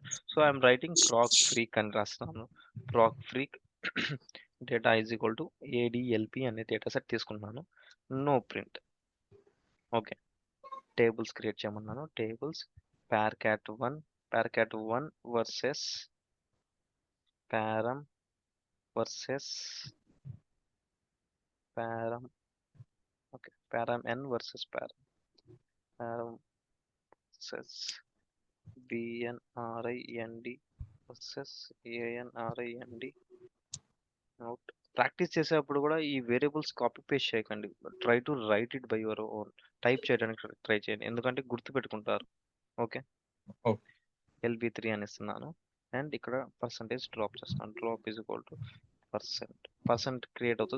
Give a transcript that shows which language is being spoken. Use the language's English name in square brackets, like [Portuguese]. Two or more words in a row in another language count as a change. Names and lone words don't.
[English] so I'm writing proc freq [Telugu] అని రాస్తున్నాను. [English] proc freq data is equal to ADLP [Telugu] అనే డేటా సెట్ తీసుకున్నాను. [English] no print. okay, tables create చేయమన్నాను. tables parcat1 versus param versus param. Okay, param n versus param versus bnrind versus anrind. out. [Telugu] ప్రాక్టీస్ చేసేటప్పుడు కూడా ఈ [English] variables copy paste [Telugu] చేయకండి. [English] try to write it by your own. [Telugu] టైప్ చేయడానికి ట్రై చేయండి. ఎందుకంటే గుర్తుపెట్టుకుంటారు. ఓకే. [English] okay. [Telugu] LB3 అని ఇస్తున్నాను. [English] అండ్ ఇక్కడ percentage drop చేస్తున్నాను. drop is equal to percent create అవుతుంది.